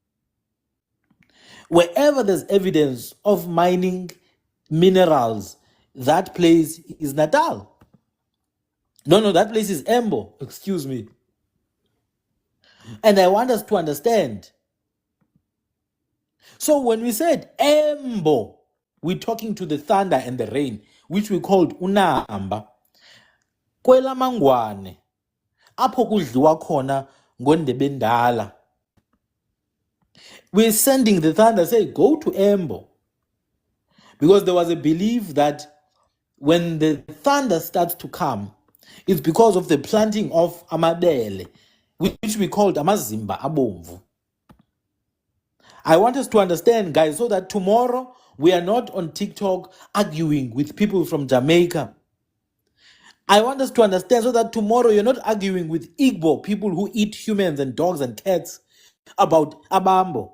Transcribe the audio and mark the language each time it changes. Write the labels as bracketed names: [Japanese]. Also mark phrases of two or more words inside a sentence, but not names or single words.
[English] Wherever there's evidence of mining minerals, that place is Natal. No, that place is Embo, excuse me. And I want us to understand. So when we said Embo, we're talking to the thunder and the rain, which we called Unamba. [Xhosa] Kwela Mangwane, apho kudliwa khona ngondebendala. [English] We're sending the thunder, say, go to Embo. Because there was a belief that when the thunder starts to come, it's because of the planting of amabele, which we called [Xhosa] amazimba abomvu. [English] I want us to understand, guys, so that tomorrow we are not on TikTok arguing with people from Jamaica. I want us to understand so that tomorrow you're not arguing with Igbo, people who eat humans and dogs and cats, about Abambo.